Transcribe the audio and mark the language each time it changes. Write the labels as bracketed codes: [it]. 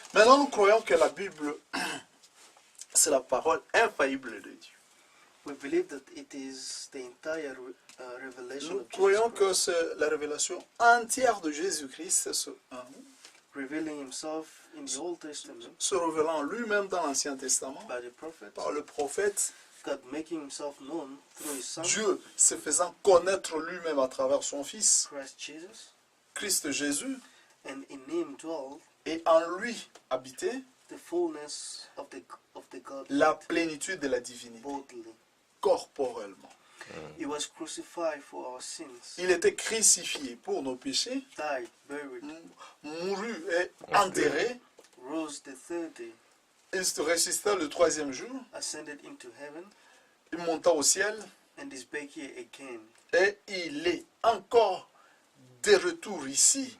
[fr] Maintenant, nous croyons que la Bible, c'est la parole infaillible de Dieu. [en] We believe that it is the entire revelation [fr] Nous [en] of Jesus [fr] croyons que [en] Christ, [fr] c'est la révélation entière de Jésus-Christ, [en] revealing himself in the Old Testament [fr] se révélant lui-même dans l'Ancien Testament, [en] by the prophets, [fr] par le prophète, [en] God making himself known through his Son, [fr] Dieu se faisant connaître lui-même à travers son Fils, [en] Christ Jesus, [fr] Christ Jésus, [en] and in him dwell [fr] et en lui habiter [en] the fullness of the God [fr] la plénitude de la divinité, [en] bodily. [fr] corporellement. [en] He was crucified for our sins, [fr] Il était crucifié pour nos péchés, [en] died, buried, [fr] mourut et enterré. [en] rose the third day, [fr] Il se ressuscita le troisième jour, [en] ascended into heaven, [fr] il monta au ciel [en] and is back here again [fr] et il est encore de retour ici